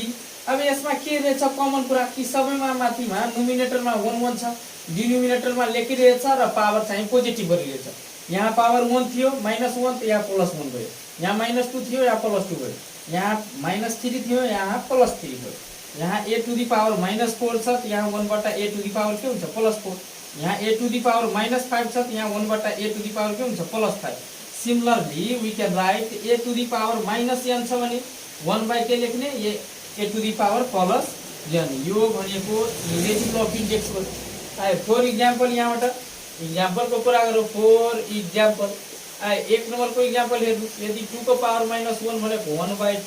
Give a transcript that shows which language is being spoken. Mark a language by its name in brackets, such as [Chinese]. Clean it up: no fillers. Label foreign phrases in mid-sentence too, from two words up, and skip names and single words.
[Nepali] अब यसमा के रहेछ कमन कुरा कि सबैमा माथिमा नुमिनेटरमा 1 1 छ, डिनोमिनेटरमा लेखिरहेछ र पावर चाहिँ पोजिटिभ गरिरहेछ। यहाँ पावर 1 थियो माइनस 1, यहाँ प्लस 1 भयो, यहाँ माइनस 2 थियो, यहाँ प्लस 2 भयो, यहाँ माइनस 3 थियो, यहाँ प्लस 3 भयो, यहाँ [English] a to the power minus 4 [Nepali] छ, यहाँ [English] 1/a to the power [Nepali] के हुन्छ प्लस 4, यहाँ [English] a to the power minus 5 [Nepali] छ, यहाँ [English] 1/a to the power [Nepali] के हुन्छ प्लस 5। [English] similarly we can write a to the power minus n [Nepali] छ भने 1 के लेख्ने, [English] a to the power plus n. [Nepali] यो भनेको [English] negative law of index [Nepali] हो। [English] for example [Nepali] यहाँबाट इक्जाम्पलको कुरा गरौँ। [English] for example [Nepali] 1 नम्बरको इक्जाम्पल हेर्नु, यदि 2 को पावर माइनस 1 भनेको 1/2।